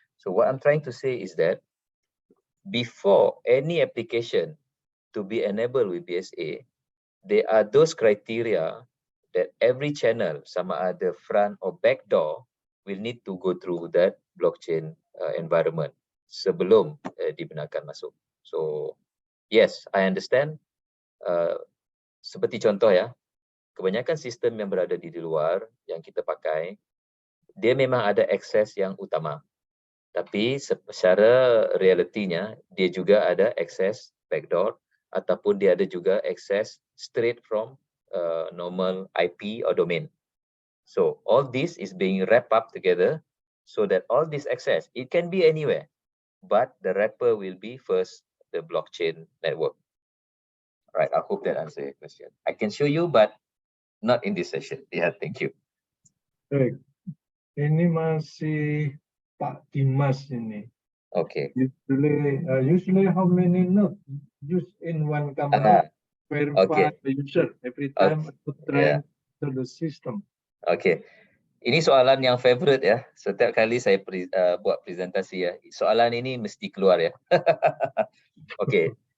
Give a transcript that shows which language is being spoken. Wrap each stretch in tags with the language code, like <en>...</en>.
<en>So what I'm trying to say is that before any application to be enabled with BSA, there are those criteria that every channel,</en> <ms>sama ada</ms> <en>front or back door, will need to go through that blockchain environment</en> <ms>sebelum dibenarkan masuk.</ms> <en>So yes, I understand.</en> <ms>Seperti contoh ya, kebanyakan sistem yang berada di luar yang kita pakai, dia memang ada akses yang utama. Tapi secara realitinya, dia juga ada akses backdoor ataupun dia ada juga akses</ms> <en>straight from normal IP or domain. So all this is being wrapped up together so that all this access, it can be anywhere, but the wrapper will be first the blockchain network. Right, I hope that answers your question. I can show you, but not in this session. Yeah, thank you.</en> <ms>Baik, ini masih Pak Dimas ini.</ms> <en>Okay. Usually how many nodes used in one company? Verify Okay. the user every time to try to the system.</en> <ms>Okay. Ini soalan yang favorite ya. Setiap kali saya buat presentasi ya, soalan ini mesti keluar ya. Okay.</ms>